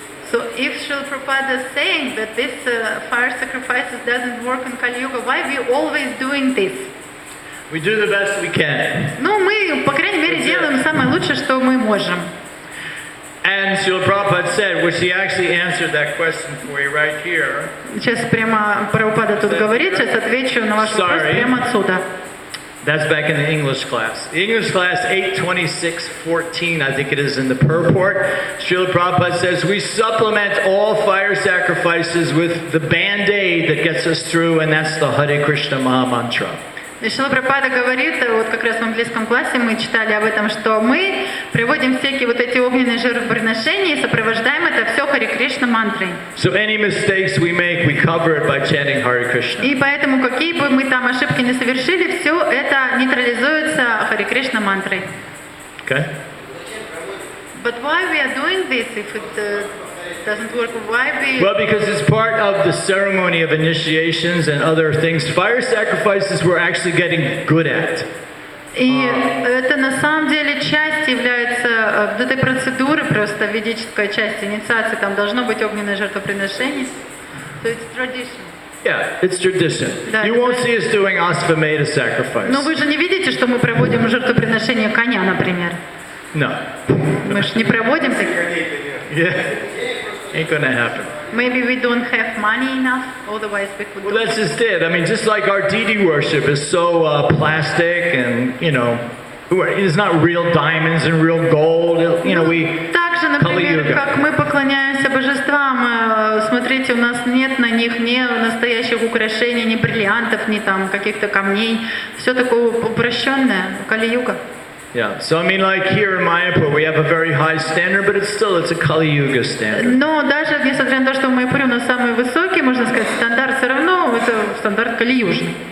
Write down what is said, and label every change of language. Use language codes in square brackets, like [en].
[en] So if Srila Prabhupada is saying that this fire sacrifices doesn't work in Kali Yuga, why we always doing this? We do the best we can. [ru] Ну, мы, по крайней мере, делаем самое лучшее, что мы можем. [en] And Srila Prabhupada said, which he actually answered that question for you right here. [ru] Сейчас прямо Прабхупада тут говорит, сейчас отвечу на ваш вопрос прямо отсюда. [en] That's back in the English class. The English class 826.14, I think it is in the purport. Srila Prabhupada says, we supplement all fire sacrifices with the band-aid that gets us through, and that's the Hare Krishna Maha Mantra. [ru] И Шрила Прабхупада говорит, вот как раз в английском классе мы читали об этом, что мы приводим всякие вот эти огненные жертвоприношения и сопровождаем это все Харе Кришна мантрой. [en] So any mistakes we make, we cover it by chanting Hare Krishna. [ru] И поэтому какие бы мы там ошибки не совершили, все это нейтрализуется Харе Кришна мантрой. [en] Okay? But why we are doing this if it doesn't work? Why we? Well, because it's part of the ceremony of initiations and other things. Fire sacrifices we're actually getting good at. [ru] И это на самом деле часть является этой процедуры, просто ведическая часть инициации. Там должно быть огненное жертвоприношение. [en] So it's tradition. Yeah, it's tradition. [ru] Да, [en] you won't see us doing Asvamedha sacrifice. [ru] Но вы же не видите, что мы проводим жертвоприношение коня, например. [en] No. [ru] Мы же не проводим такие. [en] Yeah. Ain't gonna happen. Maybe we don't have money enough, otherwise we could. Well, that's just it. I mean, just like our deity worship is so plastic and, you know, it's not real diamonds and real gold. You know, we... [ru] Также, например, как мы поклоняемся божествам, смотрите, у нас нет на них ни настоящих украшений, ни бриллиантов, ни там каких-то камней. Все такое упрощенное, Кали-юга. [en] Yeah, so I mean, like here in Майапур, we have a very high standard, but it's a Kali Yuga standard. [ru] Но даже несмотря на то, что в Майапуре у нас самый высокий, можно сказать, стандарт, все равно это стандарт Кали-южный.